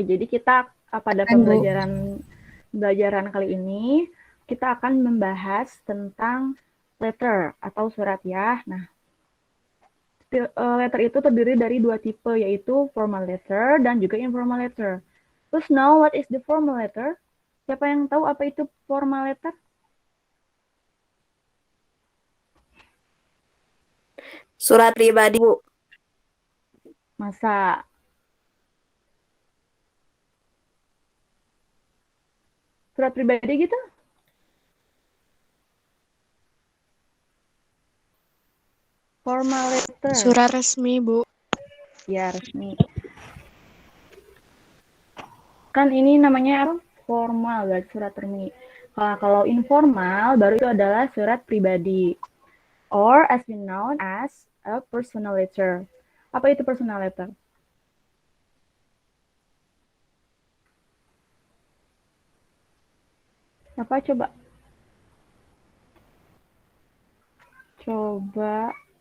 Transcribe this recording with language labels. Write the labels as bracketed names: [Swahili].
[Indonesian] Jadi kita pada pembelajaran kali ini kita akan membahas tentang letter atau surat ya. Nah, letter itu terdiri dari dua tipe, yaitu formal letter dan juga informal letter. [English] Terus now what is the formal letter? [Indonesian] Siapa yang tahu apa itu formal letter? Surat pribadi, Bu. Masa? Surat pribadi gitu? [English] Formal letter. [Indonesian] Surat resmi, Bu. Ya, resmi. Kan ini namanya apa? Formal, berarti surat resmi. Kalau informal, baru itu adalah surat pribadi. [English] Or as we known as a personal letter. [Indonesian] Apa itu personal letter? Apa coba? Coba.